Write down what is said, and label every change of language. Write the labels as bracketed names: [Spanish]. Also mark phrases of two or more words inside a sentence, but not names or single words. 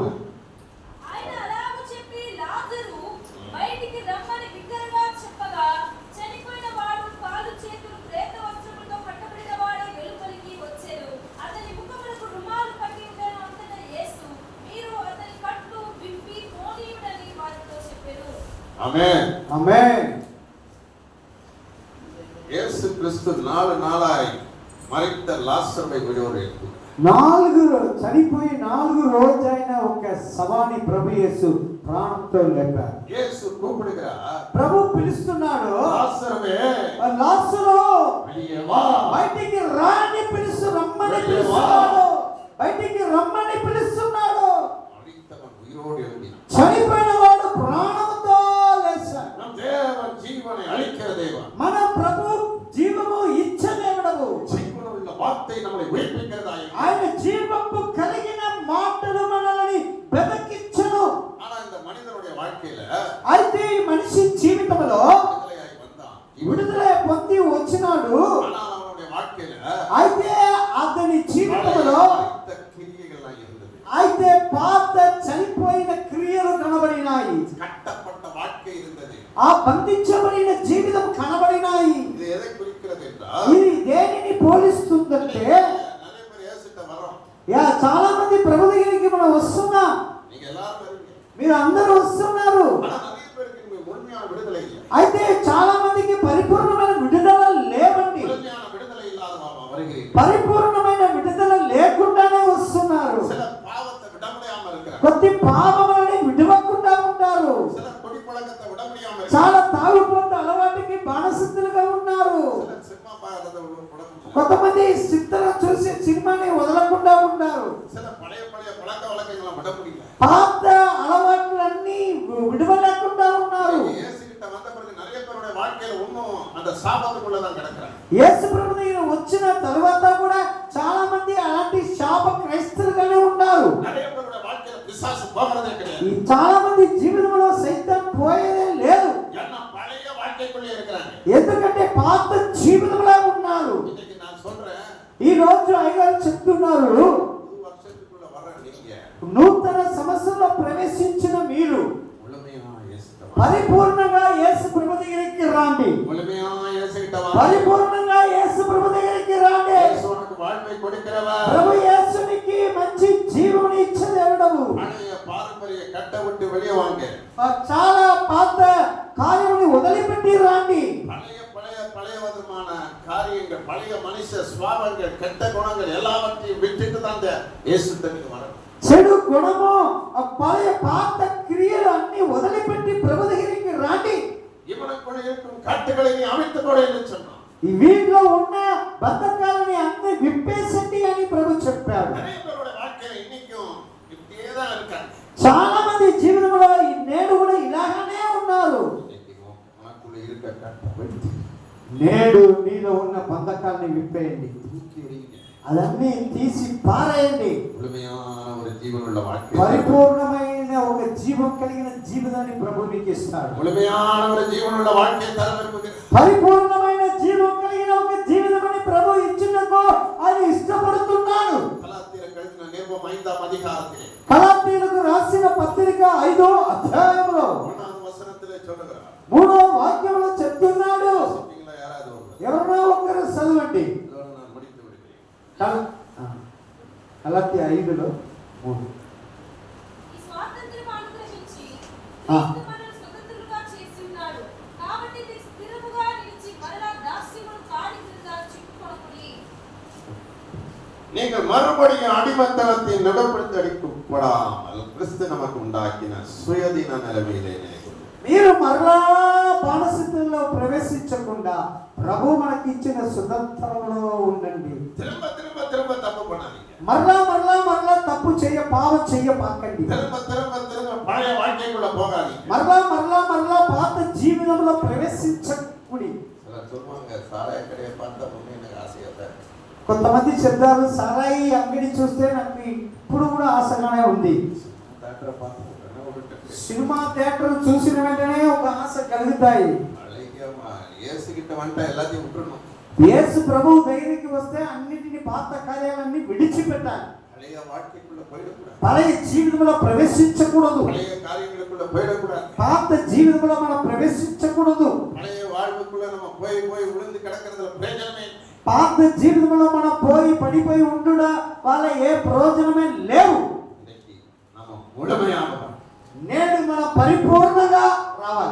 [Telugu] ఆయన అలాగు చెప్పి లాజరు బయటికి రమ్మని బిగ్గరగా చెప్పగా, చనిపోయిన వాడు కాలు చేతులు ప్రేత వస్త్రములతో కట్టబడిన వాడే వెలుపలికి వచ్చెను. అతని ముఖమునకు రుమాలు కట్టి ఉండెను. అంతటా యేసు, మీరు అతని కట్లు విప్పి పోనీయుడని వారితో చెప్పెను. [Tamil] ஆமென். [Telugu] ఆమేన్. [Tamil] இயேசு கிறிஸ்து 4 நாளாய் மரித்த லாசருவை விடுதலை செய்தார். [Telugu] చనిపోయి 4 రోజైన ఒక శవాన్ని ప్రభు యేసు ప్రాణంతో లేపారు. [Tamil] இயேசு கூப்பிடுகிறார். [Telugu] ప్రభు పిలుస్తున్నాడు. [Tamil] லாசருவே [Telugu] లాజరు [Tamil] வெளியே வா. [Telugu] బయటికి రాని రమ్మని పిలుస్తున్నాడు. బయటికి రమ్మని పిలుస్తున్నాడు. [Tamil] மரித்தவன் உயிரோடு எழும்பினான். [Telugu] చనిపోయిన వాడు ప్రాణంతో లేచాడు. [Tamil] நம் தேவன் ஜீவனை அளிக்கிற தேவன். [Telugu] మన ప్రభు జీవము ఇచ్చే దేవుడు. [Tamil] ஜீவனுள்ள வார்த்தை நம்மை உயிர்ப்பிக்கிறதா. [Telugu] ఆయన జీవము కలిగిన మాటలు మనల్ని బ్రతికించును. [Tamil] ஆனா இந்த மனிதனுடைய வாழ்க்கையில [Telugu] అయితే ఈ మనిషి జీవితంలో [Tamil] விடுதலையாய் வந்தான். [Telugu] విడుదల పొంది వచ్చినాడు. [Tamil] ஆனா அவனுடைய வாழ்க்கையில [Telugu] అయితే అతని జీవితంలో [Tamil] மரித்த கிரியைகள்லாம் இருந்தது. [Telugu] అయితే పాత చనిపోయిన క్రియలు కనబడినాయి. [Tamil] கட்டப்பட்ட வாழ்க்கை இருந்தது. [Telugu] ఆ బంధించబడిన జీవితం కనబడినాయి. [Tamil] இது எதை குறிக்கிறது என்றால், [Telugu] ఇది దేనిని పోలిస్తుందంటే, [Tamil] நிறைய பேர் இயேசுட்ட வரோம். [Telugu] చాలా మంది ప్రభు దగ్గరికి మనం వస్తున్నాం. [Tamil] நீங்க எல்லாரும் வருவீங்க. [Telugu] మీరు అందరూ వస్తున్నారు. [Tamil] ஆனா நிறைய பேருக்கு இங்க முழுமையான விடுதலை இல்லை. [Telugu] అయితే చాలా మందికి పరిపూర్ణమైన విడుదల లేవండి. [Tamil] முழுமையான விடுதலை இல்லாத வருகிறீர்கள். [Telugu] పరిపూర్ణమైన విడుదల లేకుండానే వస్తున్నారు. [Tamil] சில பாவத்தை விட முடியாம இருக்கிறாங்க. [Telugu] కొద్ది పాపములని విడవకుండా ఉంటారు. [Tamil] சில குடி பழக்கத்தை விட முடியாம இருக்காங்க. [Telugu] చాలా తాగుబోతు అలవాటుకి బానిసలుగా ఉన్నారు. [Tamil] சில சினிமா பார்க்கறத விட முடியல. [Telugu] కొంతమంది సినిమా చూసి సినిమాని వదలకుండా ఉన్నారు. [Tamil] சில பழைய பழக்க வழக்கங்களை விட முடியல. [Telugu] పాత అలవాట్లన్నీ విడవలేకుండా ఉన్నారు. [Tamil] இயேசு கிட்ட வந்த பிறகு நிறைய பேருடைய வாழ்க்கையில இன்னும் அந்த சாபத்துக்குள்ள தான் கிடக்குறாங்க. [Telugu] యేసు ప్రభు దగ్గర వచ్చిన తర్వాత కూడా చాలా మంది అలాంటి శాప క్రైస్తవులుగానే ఉన్నారు. [Tamil] நிறைய பேருடைய வாழ்க்கையில பிசாசு போகிறதே கிடையாது. [Telugu] ఈ చాలా మంది జీవితంలో సైతాన్ పోయేదే లేదు. [Tamil] ஏன்னா பழைய வாழ்க்கைக்குள்ளே இருக்கிறாங்க. [Telugu] ఎందుకంటే పాత జీవితంలో ఉన్నారు. [Tamil] இன்னைக்கு நான் சொல்றேன், [Telugu] ఈ రోజు అయ్యగారు చెప్తున్నారు, [Tamil] புது வருஷத்துக்குள்ள வர நீங்க [Telugu] నూతన సంవత్సరంలో ప్రవేశించిన మీరు [Tamil] முழுமையா இயேசுட்ட வாங்க. [Telugu] పరిపూర్ణంగా యేసు ప్రభు దగ్గరికి రండి. [Tamil] முழுமையா இயேசுகிட்ட வாங்க. [Telugu] పరిపూర్ణంగా యేసు ప్రభు దగ్గరికి రండి. [Tamil] இயேசு உனக்கு வாழ்வை கொடுக்கிறவர். [Telugu] ప్రభు యేసునికి మంచి జీవముని ఇచ్చే దేవుడు. [Tamil] பழைய பாரம்பரிய கட்டை விட்டு வெளியே வாங்க. [Telugu] చాలా పాత కార్యముని వదిలిపెట్టి రండి. [Tamil] பழைய விதமான காரியங்கள், பழைய மனுஷ சுவாபங்கள், கெட்ட குணங்கள் எல்லாவற்றையும் விட்டுட்டு தான் இந்த இயேசுட்டத்துக்கு வரணும். [Telugu] చెడు గుణము, ఆ పழைయ పాత క్రియలు అన్ని వదిలిపెట్టి ప్రభు దగ్గరికి రండి. [Tamil] இவனுக்குள்ள இருக்கும் கட்டுகளை நீ அவிழ்த்து போடு என்று சொன்னான். [Telugu] ఈ వీటిలో ఉన్న బంధకాలని అన్ని విప్పేసండి అని ప్రభు చెప్పాడు. [Tamil] நிறைய பேரோட வாழ்க்கையில இன்னைக்கும் இப்படியே தான் இருக்காங்க. [Telugu] చాలా మంది జీవితంలో ఈ నేడు కూడా ఇలాగానే ఉన్నారు. [Tamil] இன்னைக்கு உனக்குள்ள இருக்க கட்டு [Telugu] నేడు నీలో ఉన్న బంధకాలని విప్పేయండి, [Tamil] தூக்கி எறியுங்க. [Telugu] అదన్నీ తీసి పారేయండి. [Tamil] முழுமையான ஒரு ஜீவனுள்ள வாழ்க்கை, [Telugu] పరిపూర్ణమైన ఒక జీవం కలిగిన జీవితాన్ని ప్రభు నీకు ఇస్తాడు. [Tamil] முழுமையான ஒரு ஜீவனுள்ள வாழ்க்கையை தர விரும்புகிறேன். [Telugu] పరిపూర్ణమైన జీవం కలిగిన ఒక జీవితాన్ని ప్రభు ఇచ్చినందుకు ఆయన ఇష్టపడుతున్నాడు. [Tamil] கலாத்தியர் எழுதின நிருபம் 5ஆம் அதிகாரத்திலே [Telugu] గలాతీయులకు రాసిన పత్రిక 5వ అధ్యాయంలో [Tamil] 1வது వచనத்திலே சொல்லுகிறார். [Telugu] 3వ వాక్యంలో చెప్తున్నాడు. [Tamil] சொல்றீங்களா யாராவது ஒருவர்? [Telugu] ఎవరో ఒకరు చదవండి. [Tamil] இதோட நான் முடித்து விடுகிறேன். [Telugu] గలాతీయ 5లో 3. ఈ స్వాతంత్ర్యం అనుగ్రహించి ఆ. క్రీస్తు మనల్ని స్వతంత్రులుగా చేసి ఉన్నాడు. కాబట్టి మీరు స్థిరముగా నిలిచి మరలా దాస్యమును కాడి క్రింద చిక్కుకొనకుడి. [Tamil] நீங்கள் மறுபடியும் அடிமத்தனத்தின் நடைமுறைப்படாமல் கிறிஸ்து நமக்கு உண்டாக்கின சுயதீன நிலைமையிலே நிலைకొండి. [Telugu] మీరు మరలా బానిసత్వంలో ప్రవేశించకుండా ప్రభు మనకి ఇచ్చిన సుతంత్రంలో ఉండండి. [Tamil] திரும்ப திரும்ப திரும்ப தப்பு பண்ணாதீங்க. [Telugu] మరలా తప్పు పాపం చేయపాకండి. [Tamil] திரும்ப திரும்ப திரும்ப பழைய வாழ்க்கைக்குள்ள போகாதீங்க. [Telugu] మరలా పాత జీవితంలో ప్రవేశించకుడి. [Tamil] சிலர் சொல்லுவாங்க, சாராய கடையை பார்த்தா முன்னே எனக்கு ஆசையா தான். [Telugu] కొంతమంది చెప్తారు, సారాయి అంగడి చూస్తే నాకు ఇప్పుడు కూడా ఆశగానే ఉంది. [Tamil] டாக்டரை பார்த்து உடனே விட்டுட்டு [Telugu] సినిమా థియేటర్ చూసిన వెంటనే ఒక ఆశ కలుగుతాయి. [Tamil] ஏசுகிட்ட வந்துட்டா எல்லாத்தையும் விட்டுறணும். [Telugu] యేసు ప్రభువు దగ్గరికి వస్తే అన్నిటిని పాత కార్యాలన్నీ విడిచిపెట్టాలి. [Tamil] பழைய வாழ்க்கைக்குள்ள போயிடக்கூடாது. [Telugu] పழைయ జీవితంలో ప్రవేశించకూడదు. [Tamil] பழைய காரியங்களுக்குள்ள போயிடக்கூடாது. [Telugu] పాత జీవితంలో మనం ప్రవేశించకూడదు. [Tamil] பழைய வாழ்வுக்குள்ள நம்ம போய் போய் விழுந்து கிடக்கிறதுல பிரயோஜனமே இல்லை. [Telugu] పాత జీవితంలో మనం పడిపోయి ఉండుడా వాళ్ళ ఏ ప్రయోజనమే లేవు. [Tamil] இன்னைக்கு நம்ம முழுமையாக [Telugu] నేడు మనం పరిపూర్ణంగా రావాలి.